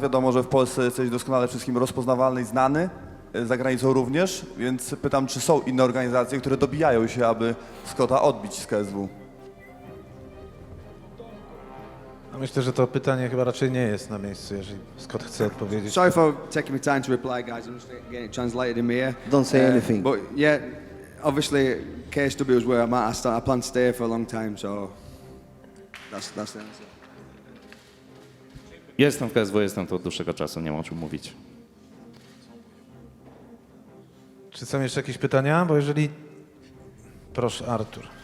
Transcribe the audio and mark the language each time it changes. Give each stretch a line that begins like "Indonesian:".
Polish: Wiadomo, że w Polsce jesteś doskonale wszystkim rozpoznawalny i znany. Za granicą również, więc pytam, czy są inne organizacje, które dobijają się, aby Scotta odbić z KSW? No myślę, że to pytanie chyba raczej nie jest na miejscu, jeżeli Scott chce odpowiedzieć.
English: Sorry for taking me time to reply, guys. I'm just getting it translated in my ear. Don't say anything. But yeah, obviously KSW is where I'm at. I plan to stay here for a long time, so that's the answer.
Polish: Jestem w KSW, jestem tu od dłuższego czasu, nie ma o czym mówić. Czy są jeszcze jakieś pytania? Bo jeżeli... Proszę, Artur.